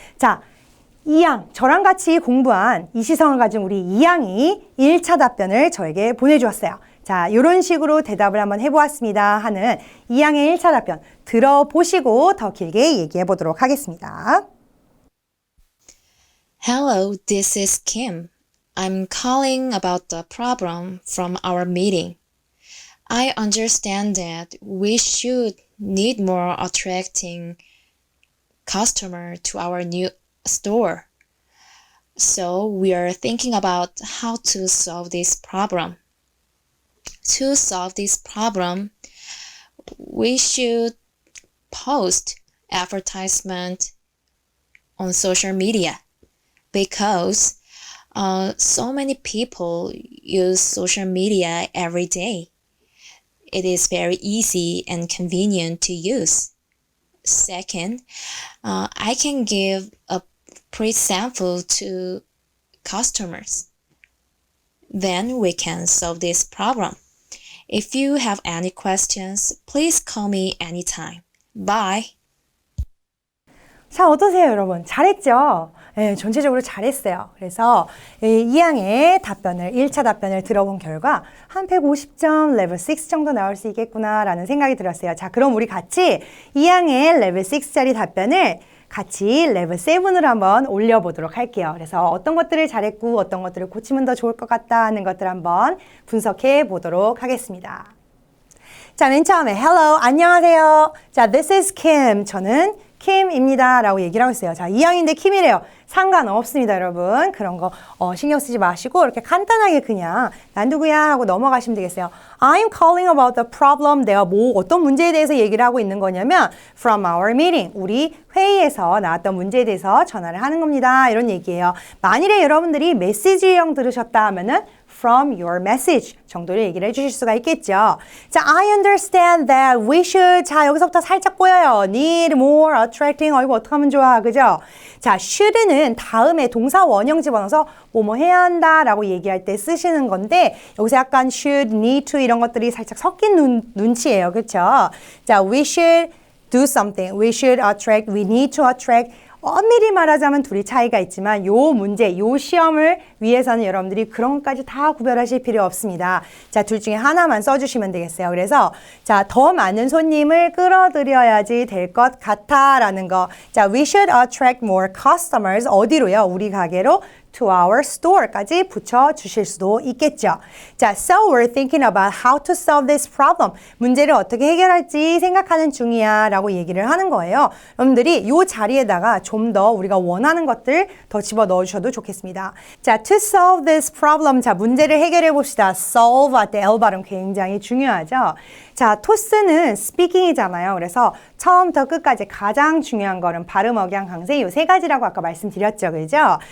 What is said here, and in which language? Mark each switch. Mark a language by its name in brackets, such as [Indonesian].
[Korean] 자, 이양, 저랑 같이 공부한 이 시성을 가진 우리 이양이 1차 답변을 저에게 보내주었어요. 자, 이런 식으로 대답을 한번 해보았습니다 하는 이양의 1차 답변 들어보시고 더 길게 얘기해 보도록 하겠습니다. [English] Hello, this is Kim. I'm calling about the problem from our meeting. I understand that we should need more attracting customer to our new store. So we are thinking about how to solve this problem. To solve this problem, we should post advertisement on social media because so many people use social media every day. It is very easy and convenient to use. Second, I can give a free sample to customers. Then we can solve this problem. If you have any questions, please call me anytime. Bye. [Korean] 자, 어떠세요, 여러분? 잘했죠? 네, 전체적으로 잘했어요. 그래서 이 양의 답변을, 1차 답변을 들어본 결과 한 150점, 레벨 6 정도 나올 수 있겠구나라는 생각이 들었어요. 자, 그럼 우리 같이 이 양의 레벨 6짜리 답변을 같이 레벨 7으로 한번 올려보도록 할게요. 그래서 어떤 것들을 잘했고 어떤 것들을 고치면 더 좋을 것 같다 하는 것들 한번 분석해 보도록 하겠습니다. 자, 맨 처음에 Hello, 안녕하세요. [English] 자, This is Kim. [Korean] 저는 킴입니다 라고 얘기를 하고 있어요. 자, 이양인데 킴이래요. 상관없습니다, 여러분. 그런 거 신경 쓰지 마시고 이렇게 간단하게 그냥 난 누구야 하고 넘어가시면 되겠어요. [English] I'm calling about the problem. [Korean] 내가 어떤 문제에 대해서 얘기를 하고 있는 거냐면 [English] from our meeting. [Korean] 우리 회의에서 나왔던 문제에 대해서 전화를 하는 겁니다. 이런 얘기예요. 만일에 여러분들이 메시지형 들으셨다 하면은 [English] from your message [Korean] 정도를 얘기를 해주실 수가 있겠죠. [English] 자, I understand that we should. [Korean] 자, 여기서부터 살짝 보여요. [English] Need more attracting. [Korean] 이거 어떻게 하면 좋아, 그죠? 자, should는 다음에 동사 원형 집어넣어서 뭐뭐 해야 한다라고 얘기할 때 쓰시는 건데 여기서 약간 should, need to 이런 것들이 살짝 섞인 눈치예요, 그렇죠? [English] 자, we should do something. We should attract. We need to attract. [Korean] 엄밀히 말하자면 둘이 차이가 있지만 요 문제, 요 시험을 위해서는 여러분들이 그런 것까지 다 구별하실 필요 없습니다. 자, 둘 중에 하나만 써주시면 되겠어요. 그래서 자, 더 많은 손님을 끌어들여야지 될 것 같아라는 거. [English] 자, we should attract more customers. [Korean] 어디로요? 우리 가게로 [English] to our store [Korean] 까지 붙여주실 수도 있겠죠. [English] 자, so we're thinking about how to solve this problem. [Korean] 문제를 어떻게 해결할지 생각하는 중이야 라고 얘기를 하는 거예요. 여러분들이 이 자리에다가 좀 더 우리가 원하는 것들 더 집어넣어 주셔도 좋겠습니다. 자, [English] to solve this problem. [Korean] 자, 문제를 해결해 봅시다. solve 할 때 L 발음 굉장히 중요하죠. 자, 토스는 speaking이잖아요. 그래서 처음부터 끝까지 가장 중요한 거는 발음, 억양, 강세 요 세 가지라고 아까 말씀드렸죠. 그죠?